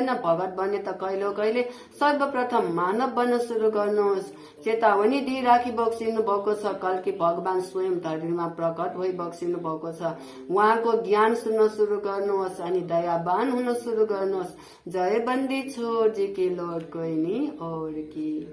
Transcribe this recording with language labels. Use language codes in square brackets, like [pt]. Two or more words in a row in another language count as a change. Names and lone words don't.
[ne] भगत बन्ने त कहिले सर्वप्रथम मानव बन्न सुरु गर्नुहोस्। चेतावनी दिइराखी बक्सिनु भएको छ। कल्की भगवान स्वयं धरतीमा प्रकट भई बक्सिनु भएको छ। उहाँको ज्ञान सुन्न सुरु गर्नुहोस् अनि दयावान हुन सुरु गर्नुहोस्। [hi] जय बन्दी छोड़ जी की लौट कोई नहीं और की।